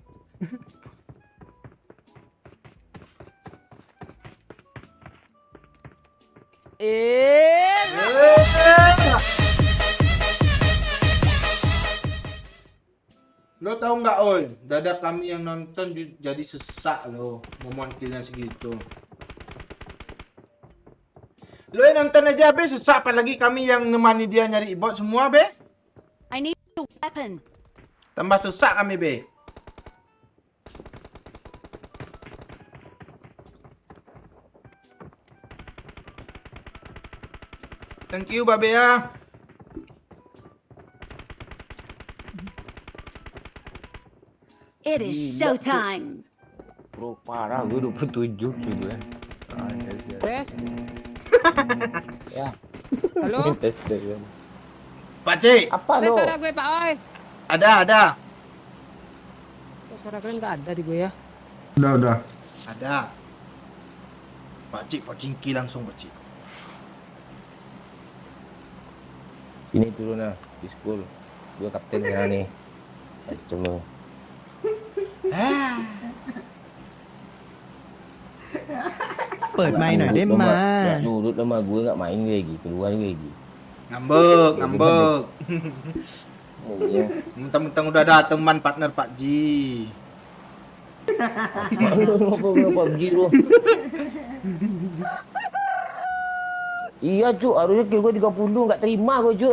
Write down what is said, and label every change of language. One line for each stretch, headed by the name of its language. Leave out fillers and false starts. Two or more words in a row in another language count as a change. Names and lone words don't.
Indonesian: Lo tau nggak Ol? Dada kami yang nonton jadi sesak lo. Momon killnya segitu. Lo yang nonton aja be sesak, apalagi kami yang nemani dia nyari bot semua be.
English: I need a weapon.
Indonesian: Tambah sesak kami be.
English: Thank you Babe ya. It is showtime.
Indonesian: Bro, parah gue 27 gitu kan. Tes. Ya. Halo. Tes kan. Pak Cik, Apa Tes lo? suara gue Pak Oi. ada. Kok suara kalian nggak ada di gue ya? Udah. Ada. Pak Cik, pocingki langsung Pak Cik. Sini turun lah di school. Gue kapten sekarang nih. Coba.
Thai: ปิดไมค์หน่อยได้ไหม
Indonesian: Nggak nurut sama gue, nggak main gue lagi, keluar gue lagi. Ngambek. Iya. Mentang-mentang udah ada teman partner Pak Ji. Apa PUBG lo? Iya cuk, harusnya kill gue 30, nggak terima gue cuk.